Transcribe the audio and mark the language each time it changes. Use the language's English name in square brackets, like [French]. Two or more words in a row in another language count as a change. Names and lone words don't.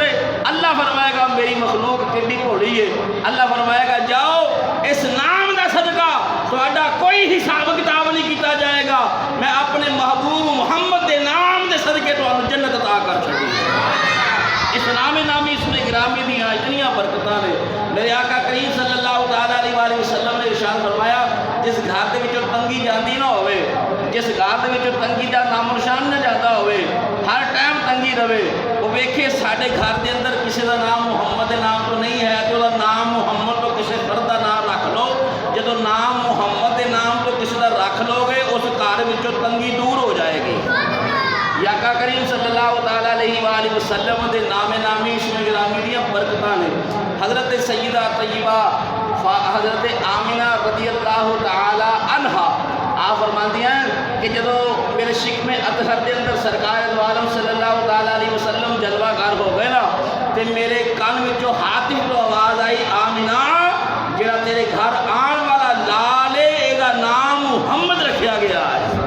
[Punjabi] اللہ فرمائے گا میری مخلوق کتنی بھولی ہے، اللہ فرمائے گا جاؤ اس نام دا صدقہ تہاڈا کوئی حساب کتاب نہیں کیتا جائے گا، میں اپنے محبوب محمد دے نام دے صدقے تہانوں جنت عطا کر چھڈی۔ اس نام نامی اس میں گرامی دیاں اتنیاں برکتاں نے۔ میرے آقا کریم صلی اللہ تعالیٰ علیہ وآلہ وسلم نے ارشاد فرمایا جس گھر دے وچوں تنگی جاندی نہ ہوئے، جس گھر دے وچوں تنگی دا نام نشان نہ جاتا ہوئے، ہر ٹائم تنگی رہے، وہ ویکھے ساڈے گھر دے اندر کسی دا نام محمد نام تو نہیں ہے تو دا نام محمد تو کسی فرد دا نام رکھ لو۔ جدو نام محمد دے نام تو کسی دا رکھ لو گے اس گھر وچوں تنگی دور ہو جائے گی۔ یا آقا کریم صلی اللہ تعالیٰ علیہ وآلہ وسلم دے نام نامی اسم گرامی دیاں برکتاں نے۔ حضرت سیدہ طیبہ حضرت آمنہ رضی اللہ تعالیٰ عنہا آپ فرماندی ہیں کہ جدو میرے شکم اطہر دے اندر سرکار دو عالم صلی اللہ تعالیٰ علیہ وسلم جلوہ گار ہو گئے نا، تے میرے کان وچوں ہاتف تو آواز آئی آمنہ جڑا تیرے گھر آن والا لال ہے ایدا نام محمد رکھیا گیا ہے۔